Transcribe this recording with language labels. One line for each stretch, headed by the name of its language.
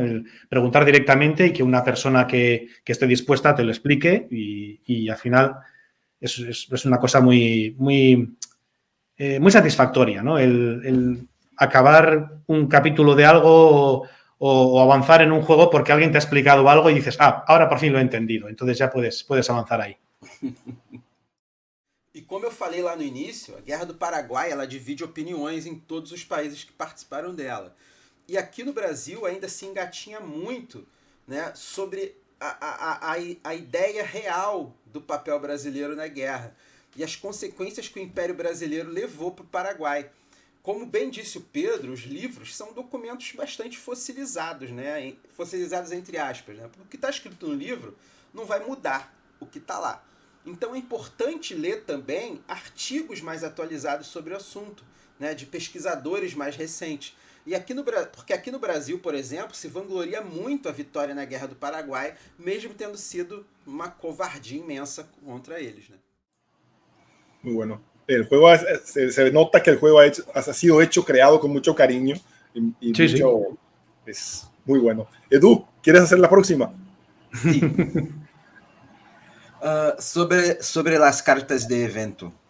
Spanish: El preguntar directamente y que una persona que esté dispuesta te lo explique y al final es una cosa muy satisfactoria, ¿no? El acabar un capítulo de algo o avanzar en un juego porque alguien te ha explicado algo y dices, ahora por fin lo he entendido. Entonces ya puedes avanzar ahí.
Portuguese: E como eu falei lá no início, a Guerra do Paraguai ela divide opiniões em todos os países que participaram dela. E aqui no Brasil ainda se engatinha muito, né, sobre a ideia real do papel brasileiro na guerra e as consequências que o Império Brasileiro levou para o Paraguai. Como bem disse o Pedro, os livros são documentos bastante fossilizados, né? Fossilizados entre aspas, né? Porque o que está escrito no livro não vai mudar o que está lá. Então é importante ler também artigos mais atualizados sobre o assunto, né? De pesquisadores mais recentes. Porque aqui no Brasil, por exemplo, se vangloria muito a vitória na Guerra do Paraguai, mesmo tendo sido uma covardia imensa contra eles, né?
Spanish: Muy bueno. El juego se nota que el juego ha sido creado con mucho cariño y sí, mucho, sí. Es muy bueno. Edu, ¿quieres hacer la próxima? Sí. Sobre las cartas de evento.